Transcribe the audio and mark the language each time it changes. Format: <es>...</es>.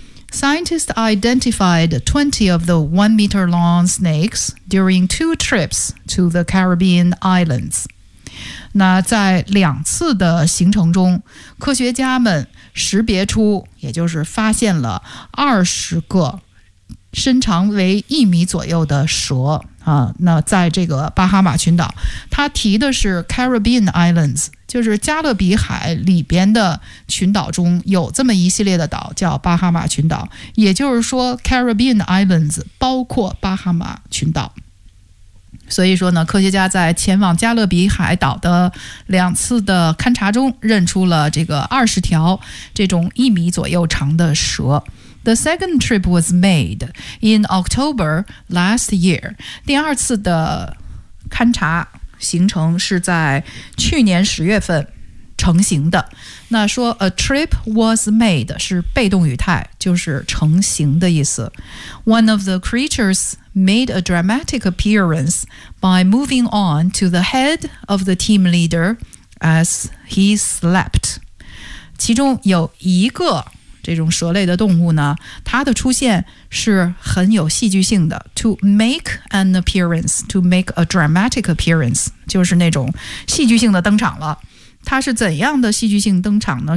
<en>Scientists identified 20 of the 1 meter long snakes during 2 trips to the Caribbean islands.</en> <zh>那在两次的行程中，科学家们识别出，也就是发现了20个身长为1米左右的蛇啊。那在这个巴哈马群岛，他提的是 Caribbean Islands，就是加勒比海里边的群岛中有这么一系列的岛叫巴哈马群岛，也就是说 Caribbean Islands 包括巴哈马群岛。所以说呢，科学家在前往加勒比海岛的两次的勘察中认出了这个20条这种1米左右长的蛇。</zh> <en>The second trip was made in October last year.</en> <zh>第二次的勘察行程是在去年10月份成型的。那说 a trip was made 是被动语态，就是成型的意思。</zh> <en>One of the creatures made a dramatic appearance by moving on to the head of the team leader as he slept.</en> <zh>其中有一个这种蛇类的动物呢，它的出现是很有戏剧性的。</zh> <en>To make an appearance, to make a dramatic appearance, 就是那种戏剧性的登场了。</en> <zh>它是怎样的戏剧性登场呢？</zh>